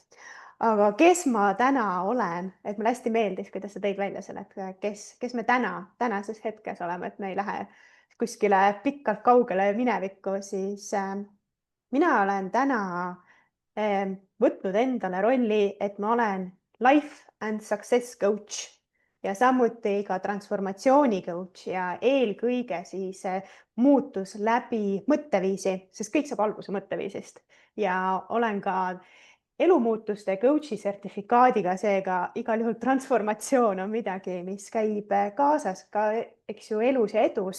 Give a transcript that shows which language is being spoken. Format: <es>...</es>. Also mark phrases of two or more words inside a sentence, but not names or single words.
<et>Aga kes ma täna olen, et mulle hästi meeldis, kuidas sa tõid välja selle, et kes me tänases hetkes oleme, et me ei lähe kuskile pikalt kaugele minevikku, siis mina olen täna võtnud endale rolli, et ma olen</et> <en>life and success coach</en> <et>ja samuti ka transformatsiooni coach ja eelkõige siis muutus läbi mõtteviisi, sest kõik saab alguse mõtteviisist ja olen ka elumuutuste coach'i sertifikaadiga, seega igal juhul transformatsioon on midagi, mis käib kaasas ka, eks ju, elus ja edus.</et>